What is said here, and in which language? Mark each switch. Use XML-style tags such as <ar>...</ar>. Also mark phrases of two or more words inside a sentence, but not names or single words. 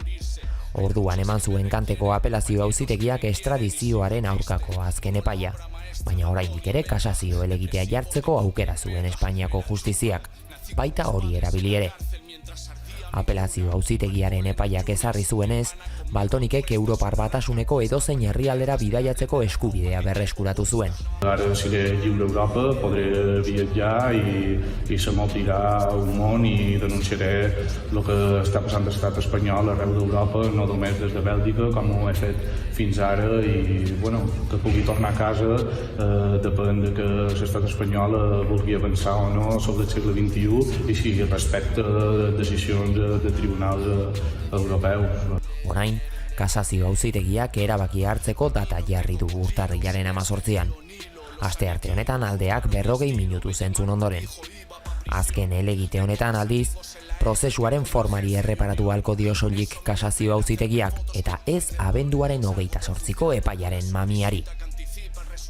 <eu>Orduan eman zuen Kanteko apelazio auzitegiak estradizioaren aurkako azken epaia, baina oraindik ere kasazio helegitea jartzeko aukera zuen Espainiako justiziak, baita hori erabili ere. Apelazio auzitegiaren epaiak ezarri zuenez, Valtonikek Europar Batasuneko edozein herrialdera bidaiatzeko eskubidea berreskuratu zuen.</eu> <ca>Ara seré lliure a Europa, podré viatjar i se m'obrirà un món i denunciaré el que està passant a l'estat espanyol arreu d'Europa, no només des de Bèlgica, com ho he fet fins ara, i bueno, que pugui tornar a casa depèn de que l'estat espanyol vulgui avançar o no sobre el segle XXI i si respecta decisions de tribunals europeus.</ca> <eu>Orain, kasazio auzitegiak erabaki hartzeko data jarri du urtarrilaren 18an. Astearte honetan aldeak 40 minutu zentzun ondoren. Azken helegite honetan aldiz, prozesuaren formari erreparatu ahalko dio soilik kasazio auzitegiak eta ez abenduaren 28ko epaiaren mamiari.</eu>